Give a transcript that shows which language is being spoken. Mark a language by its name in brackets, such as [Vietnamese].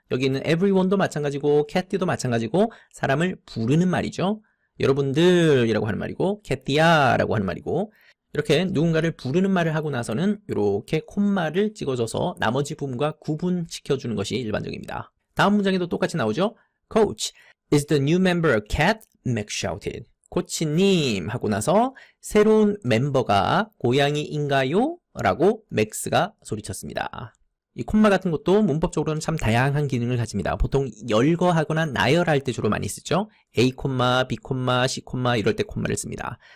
[Korean] 여기 있는 everyone도 마찬가지고 Kathy도 마찬가지고 사람을 부르는 말이죠. 여러분들이라고 하는 말이고 Kathy야 라고 하는 말이고 이렇게 누군가를 부르는 말을 하고 나서는 이렇게 콤마를 찍어줘서 나머지 부분과 구분시켜주는 것이 일반적입니다. 다음 문장에도 똑같이 나오죠. [English] Coach, is the new member a cat? Max shouted. [Korean] 코치님 하고 나서 새로운 멤버가 고양이인가요? 라고 맥스가 소리쳤습니다. 이 콤마 같은 것도 문법적으로는 참 다양한 기능을 가집니다. 보통 열거하거나 나열할 때 주로 많이 쓰죠. A, B, C, 이럴 때 콤마를 씁니다.